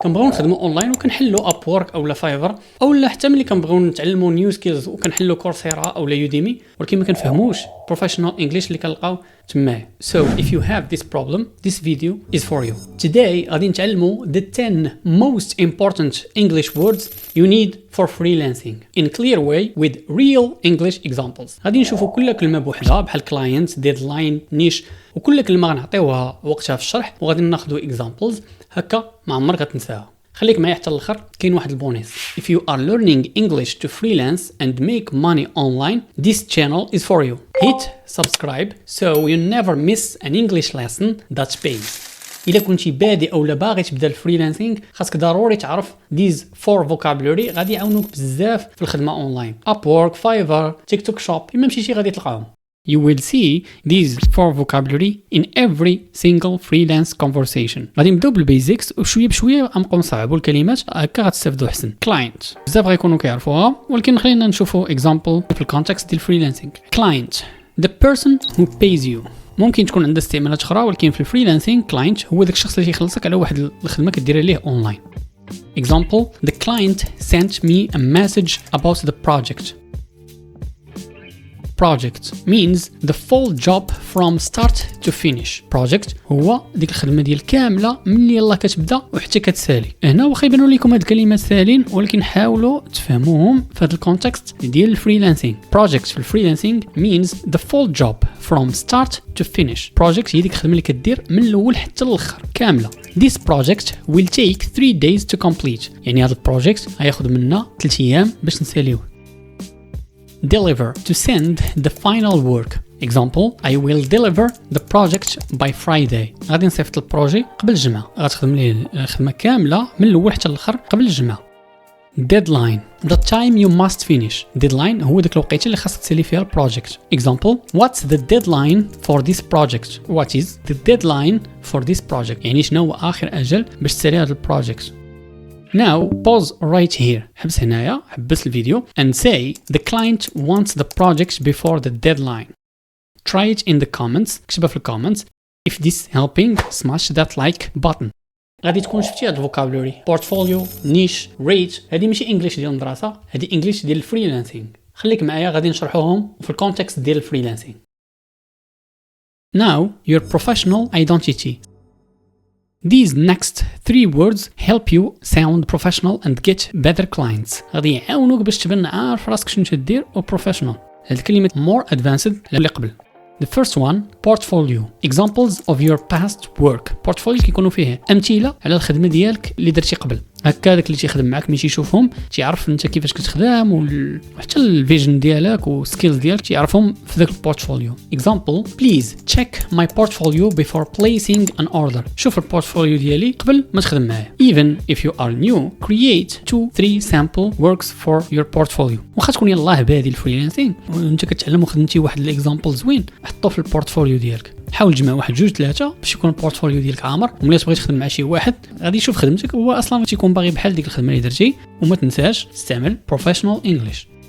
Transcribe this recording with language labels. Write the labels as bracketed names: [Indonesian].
[Arabic] كنبغيو نخدموا اونلاين وكنحلوا اب وورك اولا فايفر اولا حتى ملي كنبغيو نتعلموا نيو سكيلز وكنحلوا كورسيرا اولا يوديمي ولكن ما كنفهموش بروفيشنال انجلش اللي كنلقاو تماه. [English] So if you have this problem, this video is for you. Today [Arabic] غادي نتعلموا [English] the 10 most important English words you need for freelancing in clear way with real English examples. [Arabic] غادي نشوفوا كل كلمه بوحدها بحال client, deadline, niche وكل كلمه غنعطيوها وقتها في الشرح وغادي ناخذوا examples هكا ما عمرك غتنساها. خليك معايا حتى الاخر كاين واحد البونيس. [English] If you are learning English to freelance and make money online, this channel is for you. Hit subscribe so you never miss an English lesson that pays. [Arabic] إلا كنتي بادئ أو باغي تبدا الفريلانسينغ خاصك ضروري تعرف [English] these 4 vocabulary [Arabic] غادي يعاونوك بزاف في الخدمة أونلاين. [English] Upwork, Fiverr, TikTok Shop [Arabic] إما مشيتي غادي تلقاهم. [English] You will see these 4 vocabulary in every single freelance conversation. [Arabic] غادي نبداو بالبيزكس وشويه بشويه غنبقاو نصعبوا الكلمات هكا غتستافدوا احسن. Client بزاف غيكونوا كيعرفوها ولكن خلينا نشوفوا example في الكونتكست ديال الفريلانسينغ. [English] Client the person who pays you. [Arabic] ممكن تكون عندها استعمالات اخرى ولكن في الفريلانسينغ كلاينت هو داك الشخص اللي يخلصك على واحد الخدمه كديرها ليه اونلاين. [English] Example the client sent me a message about the project. Project means the full job from start to finish. [Arabic] Project هو ديك الخدمه ديال كامله من اللي يلاه كتبدا وحتى كتسالي. هنا واخا يبانوا لكم هاد الكلمات ساهلين ولكن حاولوا تفهموهم في هذا الكونتكست ديال الفريلانسينغ. [English] Project [Arabic] في الفريلانسينغ [English] means the full job from start to finish. [Arabic] Project هي ديك الخدمه اللي كدير من الاول حتى الاخر كامله. [English] This project will take 3 days to complete. [Arabic] يعني هذا البروجيكت غياخذ منا 3 ايام باش نساليوه. [English] Deliver to send the final work. Example I will deliver the project by Friday. [Arabic] غادي نصيفط البروجي قبل الجمعة. غتخدم ليه الخدمة كاملة من الأول حتى الآخر قبل الجمعة. [English] Deadline the time you must finish. [Arabic] Deadline هو ديك الوقيته اللي خاصك تسالي فيها البروجيكت. [English] Example what's the deadline for this project? What is the deadline for this project? [Arabic] يعني شنو هو آخر أجل باش تسالي هذا البروجيكت. [English] Now pause right here. [Arabic] حبس هنايا حبس الفيديو [English] and say the client wants the project before the deadline. Try it in the comments. [Arabic] اكتبها في الكومنتس. [English] If this helping smash that like button. [Arabic] غادي تكون شفتي هاد الفوكابولري بورتفوليو نيش ريت. هذه ماشي انجليش ديال المدرسه هذه انجليش ديال الفريلانسينغ. خليك معايا غادي نشرحوهم في الكونتكست ديال الفريلانسينغ. [English] Now your professional identity. These next 3 words help you sound professional and get better clients. [Arabic] غادي يعاونوك باش تبان عارف راسك شنو تدير و professional. هاد الكلمة [English] more advanced [Arabic] اللي قبل. [English] The first one portfolio. Examples of your past work. [Arabic] portfolio كيكونوا فيه أمثلة على الخدمة ديالك اللي درتي قبل. هكا داك اللي تيخدم معاك ملي تيشوفهم تيعرف انت كيفاش كتخدم وحتى الفيجن ديالك والسكيلز ديالك تيعرفهم في داك البورتفوليو. [English] Example please check my portfolio before placing an order. [Arabic] شوف البورتفوليو ديالي قبل ما تخدم معايا. [English] Even if you are new create 2-3 sample works for your portfolio. [Arabic] واخا تكون يلاه بادي الفريلانسينغ وانت كتعلم وخدمتي واحد الاكزامبل زوين حطو في البورتفوليو ديالك. حاول تجمع 1 2 3 باش يكون البورتفوليو ديالك عامر وملي تبغي تخدم مع شي واحد غادي يشوف خدمتك هو اصلا تيكون باغي بحال ديك الخدمه اللي درتي. وما تنساش تستعمل professional English.